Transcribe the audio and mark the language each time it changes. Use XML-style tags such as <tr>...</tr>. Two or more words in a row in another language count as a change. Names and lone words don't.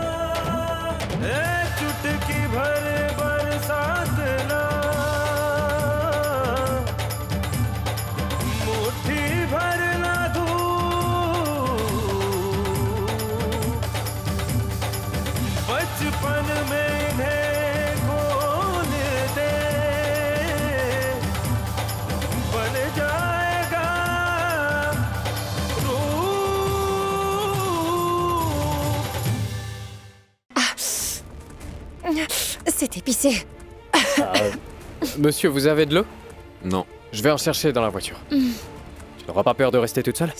<hi>चुटकी भर बरसात ना, मुट्ठी भर ना धूप, बचपन में इन्हें खोल दे, बन जाएगा</hi> <fr>C'est épicé. Monsieur, vous avez de l'eau? Non. Je vais en chercher dans la voiture. Tu n'auras pas peur de rester toute seule?</fr>